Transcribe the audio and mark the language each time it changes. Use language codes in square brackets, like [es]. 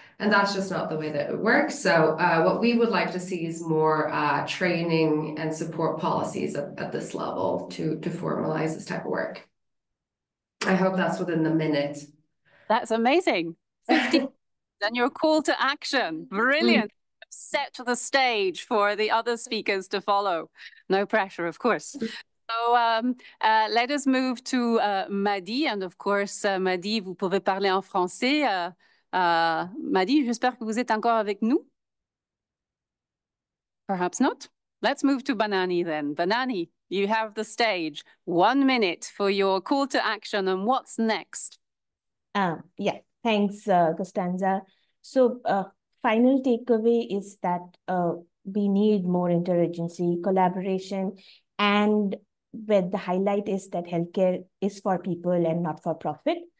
[en] And that's just not the way that it works. So what we would like to see is more training and support policies at this level to formalize this type of work. I hope that's within the minute. That's amazing. 50 and your call to action. Brilliant. Set the stage for the other speakers to follow. No pressure, of course. So let us move to Madi. [fr] And of course, Madi, vous pouvez parler en français. Madi, j'espère que vous êtes encore avec nous. [en] Perhaps not. Let's move to Banani then. Banani, you have the stage. 1 minute for your call to action and what's next. Yeah, thanks, Costanza. So final takeaway is that we need more interagency collaboration, and where the highlight is that healthcare is for people and not for profit.